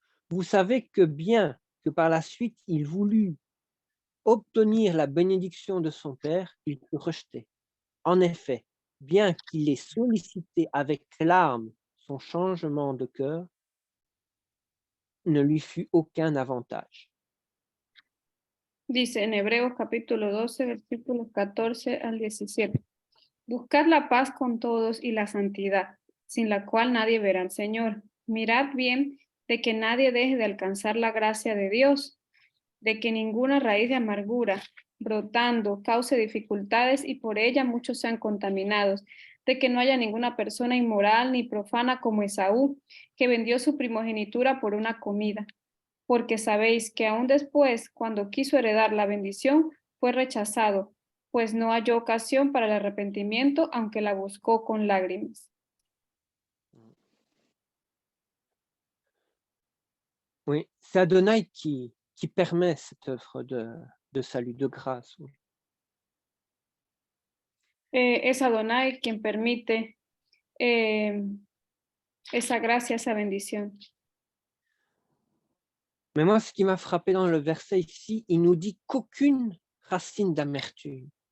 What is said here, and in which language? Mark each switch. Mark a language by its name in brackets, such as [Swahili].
[French] Vous savez que bien que par la suite il voulut obtenir la bénédiction de son père, il fut rejeté. En effet, bien qu'il ait sollicité avec larmes son changement de cœur, ne lui fut aucun avantage. [Spanish] Dice en Hebreos capítulo 12, versículos 14 al 17. Buscad la paz con todos y la santidad, sin la cual nadie verá al Señor. Mirad bien de que nadie deje de alcanzar la gracia de Dios, de que ninguna raíz de amargura brotando cause dificultades y por ella muchos sean contaminados, de que no haya ninguna persona inmoral ni profana como Esaú, que vendió su primogenitura por una comida. Porque sabéis que aún después, cuando quiso heredar la bendición, fue rechazado, pues no halló ocasión para el arrepentimiento, aunque la buscó con lágrimas. [French] Oui, c'est Adonai qui permet cette œuvre de salut, de grâce. Oui. [Spanish] Es Adonai quien permite esa gracia, esa bendición. [French] Mais moi, ce qui m'a frappé dans le verset ici, il nous dit qu'aucune racine d'amertume.